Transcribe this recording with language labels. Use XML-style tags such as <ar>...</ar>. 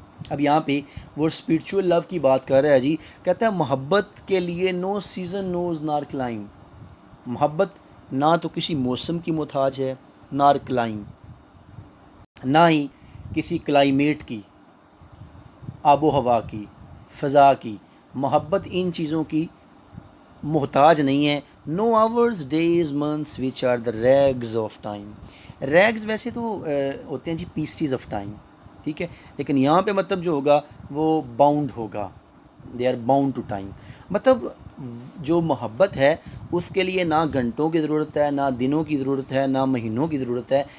<ur>اب یہاں پہ وہ اسپریچول لو کی بات کر رہا ہے جی. کہتا ہے محبت کے لیے</ur> <en>No season knows nor clime.</en> <ur>محبت نہ تو کسی موسم کی محتاج ہے،</ur> <en>nor clime,</en> <ur>نہ ہی کسی کلائمیٹ کی، آب و ہوا کی، فضا کی. محبت ان چیزوں کی محتاج نہیں ہے.</ur> <en>No hours days months which are the rags of time.</en> <ur>Rigs ویسے تو ہوتے ہیں جی</ur> <en>pieces of time,</en> <ur>ٹھیک ہے، لیکن یہاں پہ مطلب جو ہوگا وہ باؤنڈ ہوگا.</ur> <en>They are bound to time.</en> <ur>مطلب جو محبت ہے اس کے لیے نہ گھنٹوں کی ضرورت ہے، نہ دنوں کی ضرورت ہے، نہ مہینوں کی ضرورت ہے.</ur>